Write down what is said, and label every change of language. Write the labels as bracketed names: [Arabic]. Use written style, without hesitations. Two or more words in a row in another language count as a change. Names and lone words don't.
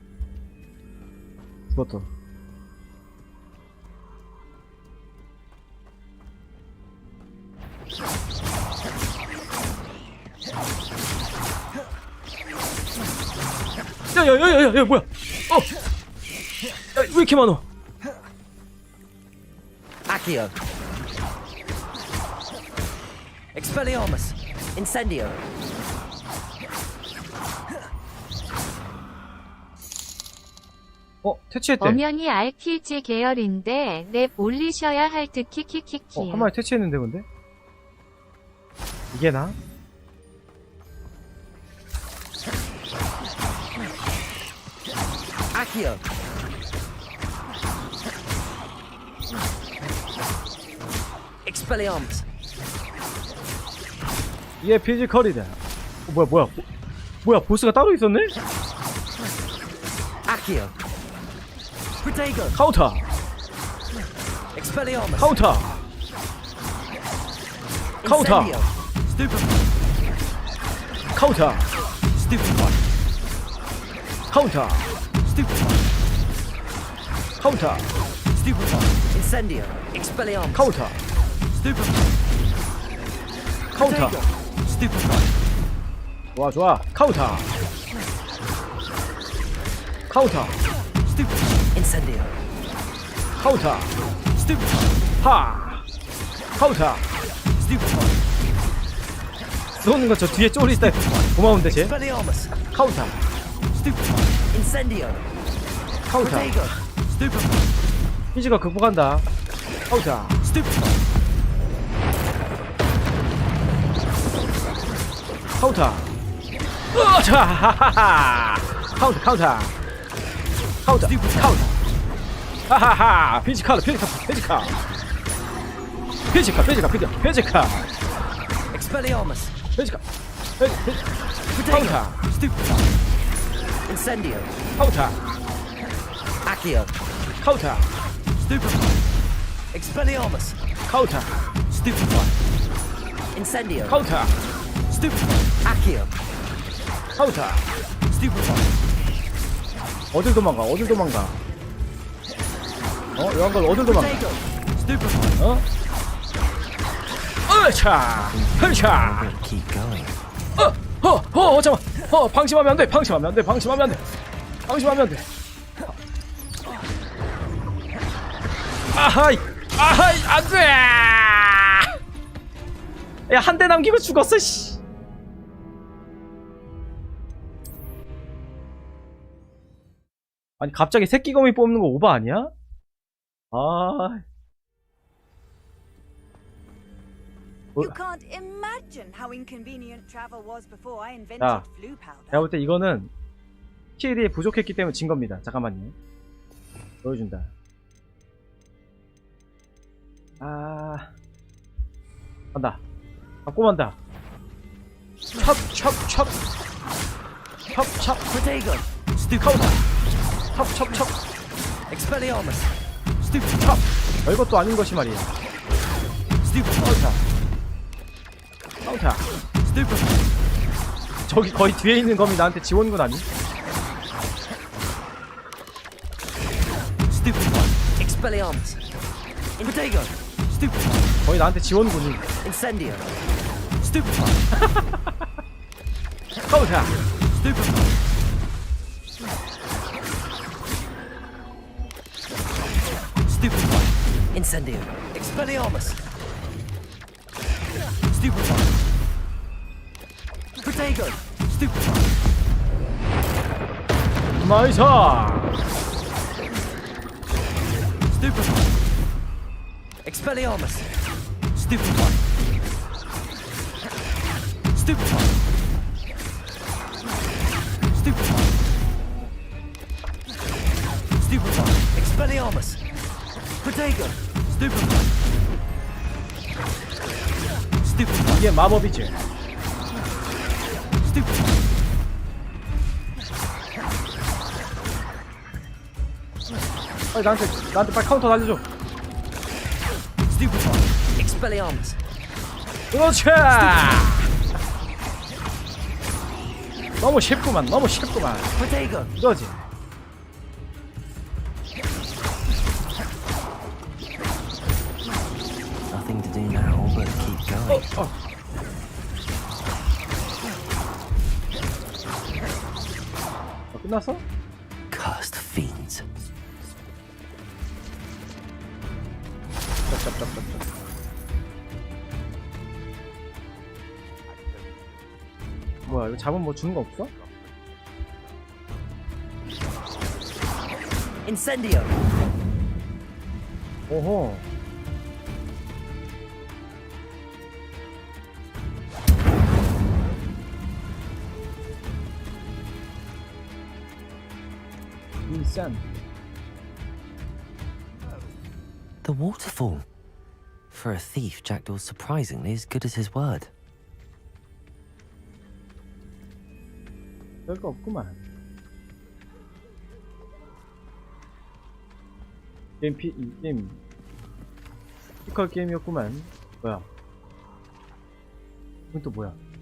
[Korean] 그것도. 야, 뭐야? 야, 왜 이렇게 많어? Accio. Expelliarmus. Incendio. 퇴치했대. 엄연히 알킬제 계열인데 랩 올리셔야 할 듯 키키키키. 한 마리 퇴치했는데 근데? 이게 나? Accio. Expelliarmus. 얘 피지컬이다. 뭐야 보스가 따로 있었네? Accio. Protego. 카운터. Expelliarmus. 카운터. 카운터. Incendio. 카운터. Stupefy. 카운터. Stupefy. 카운터. Stupefy. Incendio. Expelliarmus. 카운터. Stupefy. 카운터. Stupefy. 좋아 좋아. 카운터. 카운터. Incendio. 카운터. Stupefy. 하. 카운터. Stupefy. 쏘는 거 저 뒤에 쫄이 있다. 고마운데 쟤. Expelliarmus. 카운터. Stupefy. Incendio. 카운터. Protego. Stupefy. 피지가 극복한다. 카운터. Stupefy. 카운터. 자, 하하하. 카운터, 카운터. 카운터, 카운터. 하하하. 피지컬, 피지컬, 피지컬. 피지컬, 피지컬, 피지컬, 피지컬. Expelliarmus. 피지컬. 카운터. Stupefy. Incendio. 카운터. Accio. 카운터. Stupefy. Expelliarmus. 카운터. Stupefy. Incendio. 카운터. Stupefy. Accio. 카운터. Stupefy. 어딜 도망가? 어딜 도망가? 이런 걸 어딜 도망가? Stupefy. 으차! 흐차! [English] Keep going. [Korean] 잠깐만! 방심하면 안 돼! 방심하면 안 돼! 방심하면 안 돼! 방심하면 안 돼! 아하이! 아하이! 안 돼! 야, 한 대 남기고 죽었어, 씨! 아니, 갑자기 새끼거미 뽑는 거 오바 아니야? 아. [English] You can't imagine how inconvenient travel was before I invented [Korean] 자, [English] flu powder. [Korean] 내가 볼 때 이거는 스킬이 부족했기 때문에 진 겁니다. 잠깐만요. 보여준다. 간다. 갖고 간다. 첩. Protego. 카운터. 첩. Expelliarmus. 첩. 별것도 아닌 것이 말이야. 카운터. 저기 거의 뒤에 있는 검이 나한테 지원군 아니? Expelliarmus. Protego. 거의 나한테 지원군이. Incendio. 카운터. Incendio. Expelliarmus. Protego. 나이스. Expelliarmus. Expelliarmus. Protego. 이게 마법이지. 빨리 나한테 빨리 카운터 날려줘. Expelliarmus. 그렇지. 너무 쉽구만. Protego. 이거지. [English] Nothing to do now but keep going. [Korean] 끝났어? [English] Cursed fiends. [Korean] 뭐야, 이거 잡으면 뭐 주는 거 없어? Incendio. 오호. 인산. [English] The waterfall. For a thief, Jackdaw's surprisingly as good as his word. [Korean] 별거 없구만. 게임 뮤지컬 게임이었구만. 뭐야? 이건 또 뭐야?